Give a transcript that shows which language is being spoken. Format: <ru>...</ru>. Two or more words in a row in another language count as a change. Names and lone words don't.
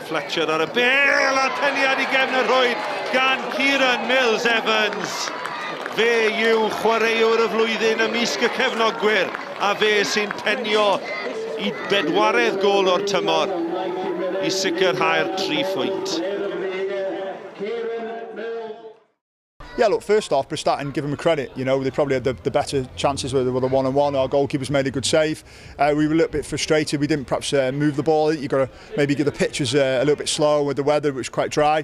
<cy>Fletcher ar y bêl a teniad i gefn y rhwyd gan Kieran Mills-Evans. Fe yw chwaraewr y flwyddyn ymysg y cefnogwyr a fe sy'n penio i bedwaredd gôl o'r tymor i sicrhau'r 3 phwynt.</cy> <en>Yeah, look, first off, Prestatyn, give them a credit. You know, they probably had the better chances with the one-on-one. Our goalkeepers made a good save. We were a little bit frustrated. We didn't perhaps move the ball. You've got to maybe give the pitch was a little bit slow with the weather, which was quite dry.</en>